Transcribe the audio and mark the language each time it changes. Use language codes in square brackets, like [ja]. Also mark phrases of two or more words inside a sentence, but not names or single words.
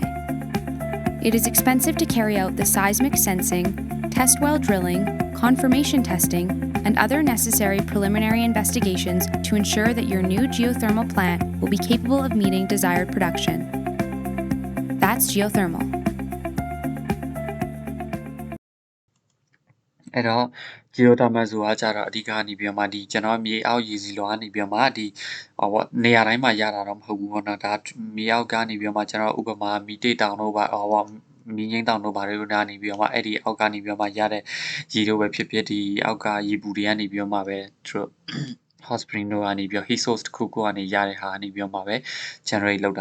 [en] It is expensive to carry out the seismic sensing, test well drilling, confirmation testing, and other necessary preliminary investigations to ensure that your new geothermal plant will be capable of meeting desired production. That's geothermal. [my] အဲ့တော့ geothermal ဆိုတာကြတော့အဓိကနေပြီးတော့မှဒီကျွန်တော်မြေအောက်ရေစီလွှာကနေပြီးတော့မှဒီဟောပေါ့နေရာတိုင်းမှာရတာတော့မဟုတ်ဘူးပေါ့နော်ဒါမြေအောက်ကနေပြီးတော့မှကျွန်တော်ဥပမာမီတိတောင်တို့ပါဟောပေါ့မီငိမ့်တောင်တို့ဘာတွေနားနေပြီးတော့မှအဲ့ဒီအောက်ကနေပြီးတော့မှရတဲ့ရေတို့ပဲဖြစ်ဖြစ်ဒီအောက်ကရေပူတွေကနေပြီးတော့မှပဲသူတို့ [en] hot spring [my] တို့ကနေပြီးတော့ [en] heat source [my] တစ်ခုခုကနေရတဲ့ဟာကနေပြီးတော့မှပဲ generate လုပ်တာ